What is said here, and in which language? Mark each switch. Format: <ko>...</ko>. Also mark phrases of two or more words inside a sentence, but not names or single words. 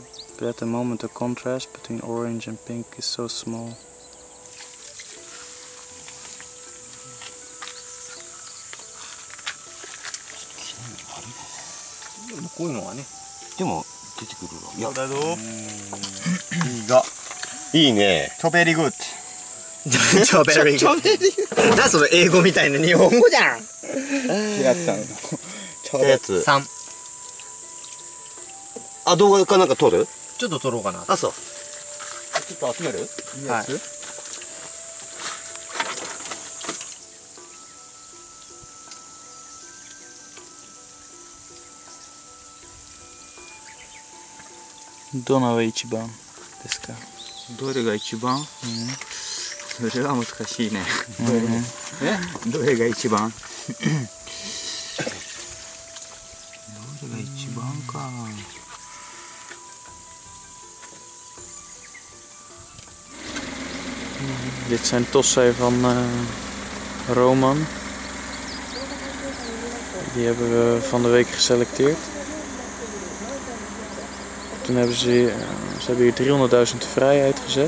<en>But at the moment the contrast between orange and pink is so small. very good.</en> <ja>超</ja> <en>very good.</en> <ja>なその英語みたいな日本語じゃん。平津さんの。平津さん。あ、動画かなんか撮る？ちょっと撮ろうかな。あ、そう。ちょっと集める？いいやつ？どのが一番ですか？どれが一番？それは難しいね。どれが一番？どれが一番か。</ja> <nl>Dit zijn tossen van Roman. Die hebben we van de week geselecteerd. Toen hebben ze hebben hier 300.000 vrij uitgezet.</nl>